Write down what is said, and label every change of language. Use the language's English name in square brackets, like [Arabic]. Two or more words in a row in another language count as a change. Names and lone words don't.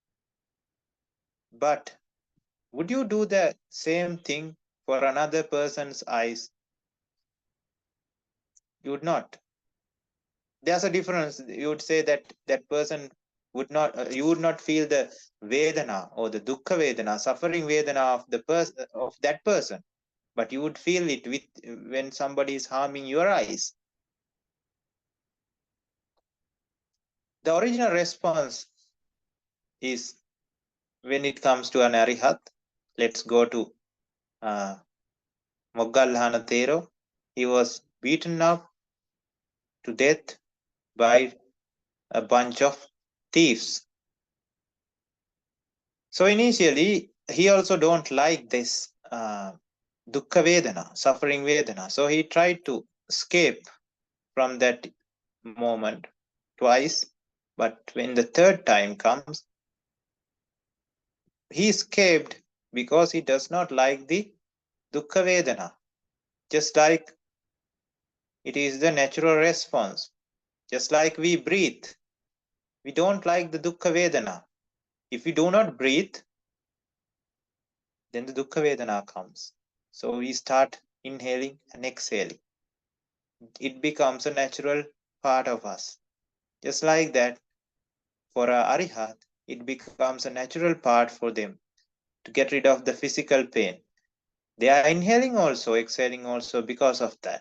[English] But would you do the same thing for another person's eyes? You would not. There's a difference. You would say that that person would not, you would not feel the vedana or the [Pali] dukkha vedana, [English] suffering vedana of the person, of that person, but you would feel it with when somebody is harming your eyes. The original response is, when it comes to an Arihat, let's go to Moggallana Thero. He was beaten up to death by a bunch of thieves. So initially, he also don't like this [Pali] dukkha vedana, [English] suffering vedana. So he tried to escape from that moment twice. But when the third time comes, he escaped because he does not like the [Pali] dukkha vedana. [English] Just like it is the natural response. Just like we breathe, we don't like the [Pali] dukkha vedana. [English] If we do not breathe, then the [Pali] dukkha vedana [English] comes. So we start inhaling and exhaling. It becomes a natural part of us. Just like that, for a arihat, it becomes a natural part for them to get rid of the physical pain. They are inhaling also, exhaling also because of that.